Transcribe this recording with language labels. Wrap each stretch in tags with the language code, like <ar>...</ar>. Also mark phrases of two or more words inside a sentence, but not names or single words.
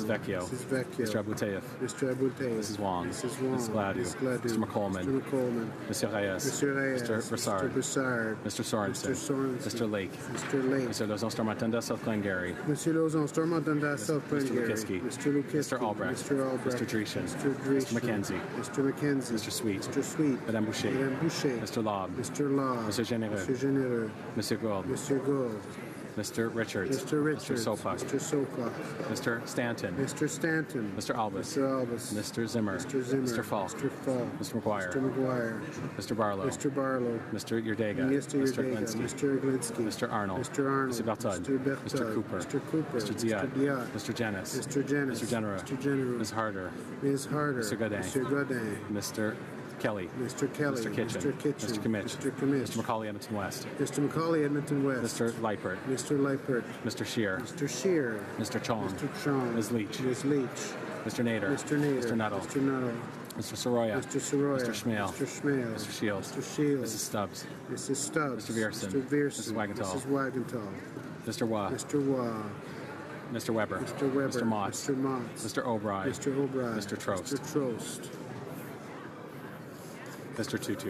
<en>Vecchio. Mrs. Vecchio. Mr. Abuteyev. Mr. Abuteyev. Mrs. Wong. Mrs. Wong. Mrs. Gladue. Mrs. Gladue. Mr. McColeman. Mr. McColeman. Mr. Reyes. Mr. Reyes. Mr. Broussard. Mr. Broussard. Mr. Sorensen. Mr. Sorensen. Mr. Lake. Mr. Lake. Mr. Lozon Stormatenda, South Glengarry. Monsieur Lozon, Stormont-Dundas, South Mr. Glengarry. Lukitsky. Mr. Lukitsky. Mr. Albrecht. Mr. Albrecht. Mr. Dreeshen. Mr. Dreeshen. Mr. McKenzie. Mr. McKenzie. Mr. Sweet. Mr. Sweet. Madame Boucher. Madame Boucher. Mr. Lobb. Mr. Law. Monsieur Généreux. Monsieur Généreux. Monsieur Gould. Monsieur Gould. Mr. Richards. Mr. Richards. Mr. Sopak. Mr. Sopak. Mr. Stanton. Mr. Stanton. Mr. Albus. Mr. Albus. Mr. Zimmer. Mr. Zimmer. Mr. Falk. Mr. Falk. Mr. McGuire. Mr. McGuire. Mr. Barlow. Mr. Barlow. Mr. Yurdega. Mr. Mr. Yurdega. Glinsky. Mr. Glinsky. Mr. Arnold. Mr. Arnold. Mr. Bertud. Mr. Bertud. Mr. Cooper. Mr. Cooper. Mr. Diat. Mr. Diat. Mr. Janis. Mr. Janis. Mr. General. Mr. General. Ms. Harder. Ms. Harder. Mr. Godin. Mr. Godin. Mr. Kelly. Mr. Kelly. Mr. Kitchen. Mr. Kitchen. Mr. Kimmich. Mr. Kimmich. Mr. Macaulay Edmonton West. Mr. Macaulay Edmonton West. Mr. Leipert. Mr. Leipert. Mr. Shear. Mr. Shear. Mr. Chong. Mr. Chong. Ms. Leach. Ms. Leach. Mr. Nader. Mr. Nader. Mr. Nuttall. Mr. Nuttall. Mr. Soroya. Mr. Soroya. Mr. Schmale. Mr. Schmale. Mr. Shields. Mr. Shields. Mrs. Stubbs. Mrs. Stubbs. Mr. Vierson. Mr. Vierson. Mrs. Wagenthal. Mrs. Wagenthal. Mr. Waugh. Mr. Waugh. Mr. Weber. Mr. Weber. Mr. Motts. Mr. Motts. Mr. O'Brien. Mr. O'Brien. Mr. Trost. Mr. Trost. Mr. Tutu.</en>